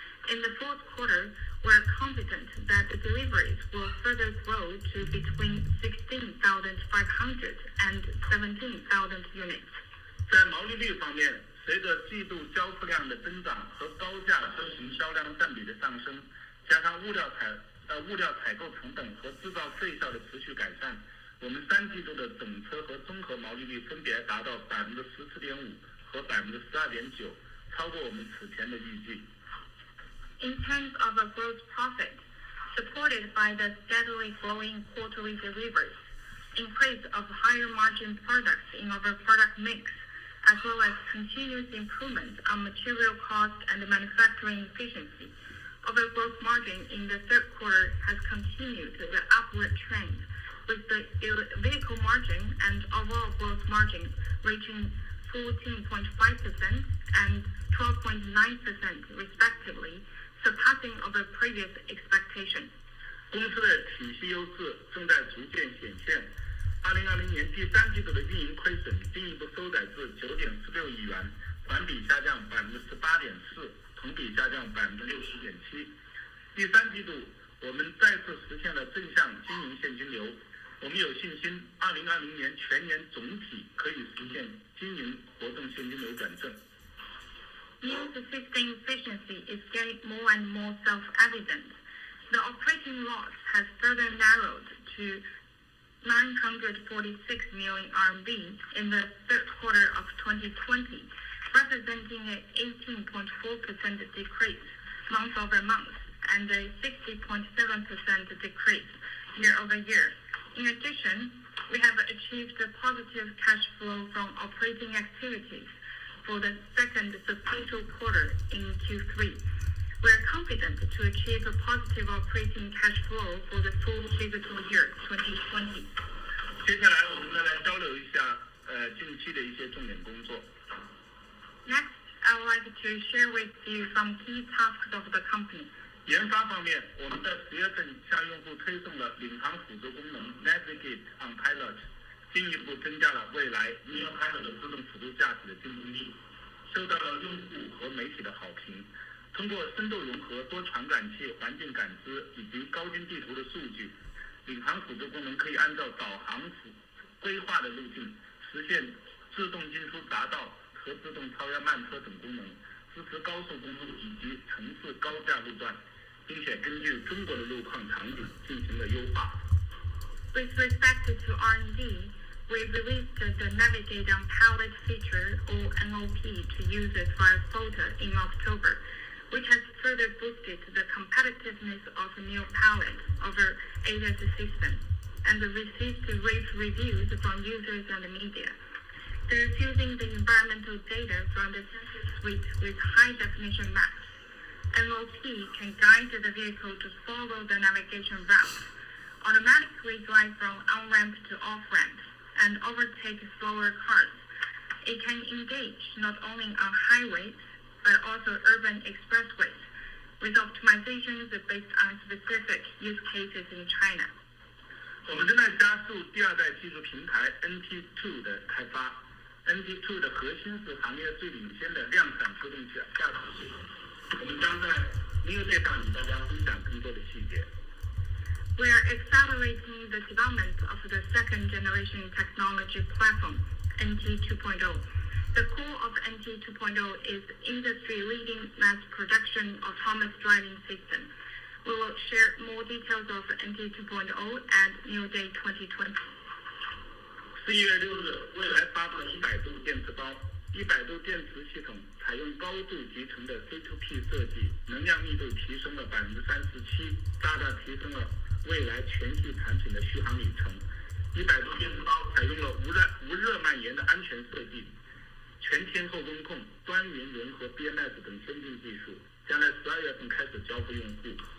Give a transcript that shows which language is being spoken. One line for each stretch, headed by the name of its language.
English: In the fourth quarter, we are confident that the deliveries will further grow to between 16,500 and 17,000 units.
Chinese: 在毛利率方面，随着季度交付量的增长和高价车型销量占比的上升，加上物料采购成本和制造费效的持续改善，我们3季度的整车和综合毛利率分别达到14.5%和12.9%，超过我们此前的预计。
English: In terms of a gross profit, supported by the steadily growing quarterly deliveries, increase of higher margin products in our product mix, as well as continuous improvement on material cost and manufacturing efficiency, our gross margin in the third quarter has continued the upward trend, with the vehicle margin and overall gross margin reaching 14.5% and 12.9% respectively, surpassing our previous expectations.
Chinese: 公司的体系优势正在逐渐显现。2020年第3季度的运营亏损进一步收窄至9.16亿元，环比下降18.4%，同比下降60.7%。第3季度，我们再次实现了正向经营现金流。我们有信心，2020年全年总体可以实现经营活动现金流转正。
English: NIO's system efficiency is getting more and more self-evident. The operating loss has further narrowed to 946 million RMB in the third quarter of 2020, representing an 18.4% decrease month-over-month and a 60.7% decrease year-over-year. In addition, we have achieved a positive cash flow from operating activities for the second substantial quarter in Q3. We are confident to achieve a positive operating cash flow for the full fiscal year 2020.
Chinese: 接下来我们再来交流一下近期的一些重点工作。
English: Next, I would like to share with you some key tasks of the company.
Chinese: 研发方面，我们在10月份向用户推送了领航辅助功能 Navigate on Pilot， 进一步增加了蔚来 NIO Pilot 的自动辅助驾驶的竞争力，受到了用户和媒体的好评。通过深度融合多传感器、环境感知以及高精地图的数据，领航辅助功能可以按照导航规划的路径，实现自动进出匝道和自动超越慢车等功能，支持高速公路以及城市高架路段，并且根据中国的路况场景进行了优化。
English: With respect to R&D, we released the Navigate on Pallet feature, or NOP, to users via Photo in October, which has further boosted the competitiveness of NIO Pallet over ADAS system, and received rave reviews from users and media. Through fusing the environmental data from the sensor suite with high-definition maps, NOP can guide the vehicle to follow the navigation route, automatically drive from on-ramp to off-ramp, and overtake slower cars. It can engage not only on highways, but also urban expressways, with optimizations based on specific use cases in China.
Chinese: 我们正在加速第二代技术平台 NT2 的开发。 NT2 的核心是行业最领先的量产自动驾驶系统。我们将在NIO Day上与大家分享更多的细节。
English: We are accelerating the development of the second generation technology platform, NT 2.0. The core of NT 2.0 is industry-leading mass production autonomous driving system. We will share more details of NT 2.0 at NIO Day 2020.
Chinese: 11月6日，蔚来发布了100度电池包。100度电池系统采用高度集成的 C2P 设计，能量密度提升了37%，大大提升了蔚来全系产品的续航里程。 100度电池包采用了无热蔓延的安全设计，全天候温控、端云融合 BMS 等先进技术，将在12月份开始交付用户。